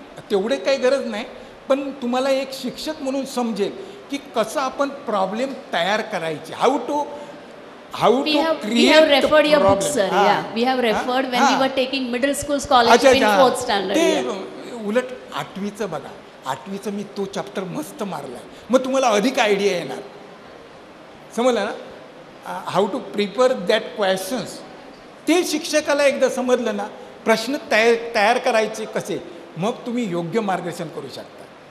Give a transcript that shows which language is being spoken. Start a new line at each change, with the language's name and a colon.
Marathi: तेवढे काही गरज नाही, पण तुम्हाला एक शिक्षक म्हणून समजेल की कसं आपण प्रॉब्लेम तयार करायचे.
English: How to We have referred your book, sir. Yeah. We have referred when we were taking middle school scholarship in fourth standard. Yeah.
Marathi: ते उलट 8वीचं बघा. 8वीचं मी तो चॅप्टर मस्त मारलाय. मग तुम्हाला अधिक आयडिया येणार. समजलं ना.
English: how to prepare that questions
Marathi: ते शिक्षकाला एकदा समजलं ना, प्रश्न तयार करायचे कसे, मग तुम्ही योग्य मार्गदर्शन करू शकता.